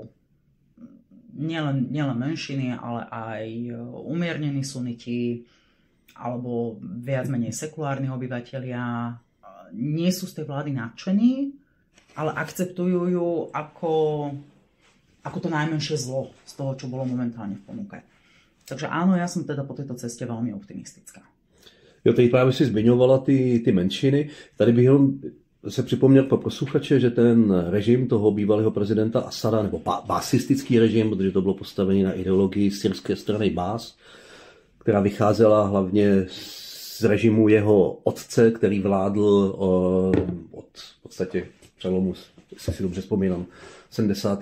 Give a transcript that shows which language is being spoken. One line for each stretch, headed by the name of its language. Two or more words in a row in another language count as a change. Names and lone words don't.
Slovak: Nielen menšiny, ale aj umiernení suniti, alebo viac menej sekulárni obyvatelia nie sú z tej vlády nadšení, ale akceptujú ju ako to najmenšie zlo z toho, čo bolo momentálne v ponuke. Takže áno,
Czech: já jsem teda po této cestě velmi optimistická. Jo, tady právě si zmiňovala ty menšiny. Tady bych jenom se připomněl pro posluchače, že ten režim toho bývalého prezidenta Asada, nebo básistický režim, protože to bylo postavené na ideologii syrské strany Bás, která vycházela hlavně z režimu jeho otce, který vládl od v podstatě přelomu, jestli si dobře vzpomínám, 70.